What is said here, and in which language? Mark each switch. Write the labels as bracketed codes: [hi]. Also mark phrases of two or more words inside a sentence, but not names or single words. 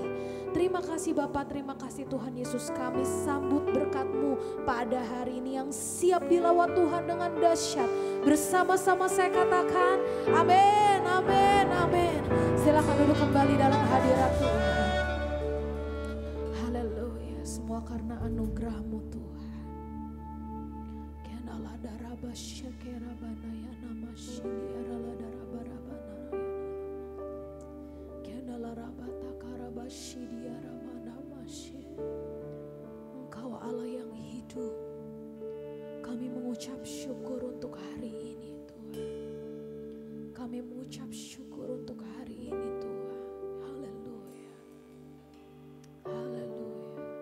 [id] Terima kasih Bapak, terima kasih Tuhan Yesus. Kami sambut berkat-Mu pada hari ini yang siap dilawat Tuhan dengan dahsyat. Bersama-sama saya katakan amin, amin, amin. Silakan duduk kembali dalam hadirat Tuhan. Haleluya, semua karena anugerah-Mu Tuhan. Kenala daraba syakera banaya nama shini arala daraba rabana. Kenala rabata karaba shidi aramana masye. Engkau Allah yang hidup. Kami mengucap syukur untuk hari ini Tuhan. Kami mengucap syukur untuk hari ini Tuhan. Haleluya. Haleluya.